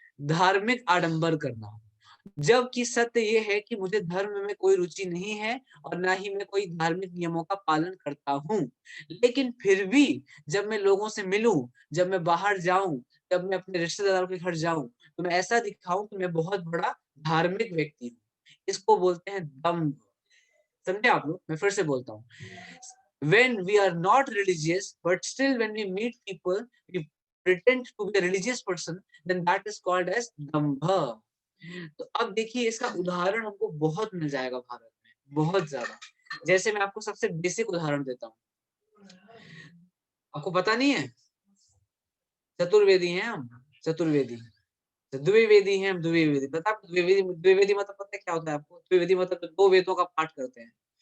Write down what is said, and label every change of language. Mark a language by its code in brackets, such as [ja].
[hi] धार्मिक आडंबर करना। जबकि सत्य ये है कि मुझे धर्म में कोई रुचि नहीं है और ना ही मैं कोई धार्मिक नियमों का पालन करता हूँ, लेकिन फिर भी जब मैं लोगों से मिलूं, जब मैं बाहर जाऊं, जब मैं अपने रिश्तेदारों के घर जाऊं, तो मैं ऐसा दिखाऊं कि मैं बहुत बड़ा धार्मिक व्यक्ति हूँ। इसको बोलते हैं दंभ। समझे आप लोग? मैं फिर से बोलता हूँ। [en] When we are not religious, but still when we meet people, we pretend to be a religious person, then that is called as dambha. [hi] तो अब देखिए, इसका उदाहरण हमको बहुत मिल जाएगा भारत में, बहुत ज्यादा। जैसे मैं आपको सबसे बेसिक उदाहरण देता हूँ। आपको पता नहीं है? चतुर्वेदी हैं हम, चतुर्वेदी। द्विवेदी हैं हम, द्विवेदी। पता है द्विवेदी मतलब पता है क्या होता है आपको? द्विवेदी मतलब 2 वेदों का पाठ करते हैं।